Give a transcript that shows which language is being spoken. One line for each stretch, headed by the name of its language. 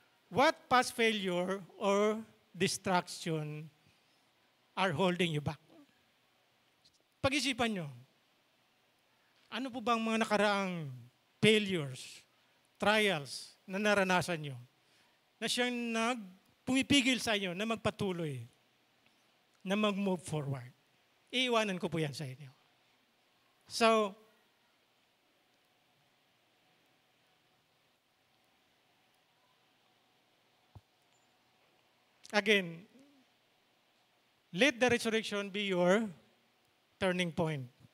English: What past failure or distraction are holding you back?
Filipino: Pag-isipan nyo, ano po bang mga nakaraang failures, trials na naranasan nyo na siyang pumipigil sa inyo na magpatuloy, na mag-move forward? Iiwanan ko po yan sa inyo.
English: So, again, let the resurrection be your turning point.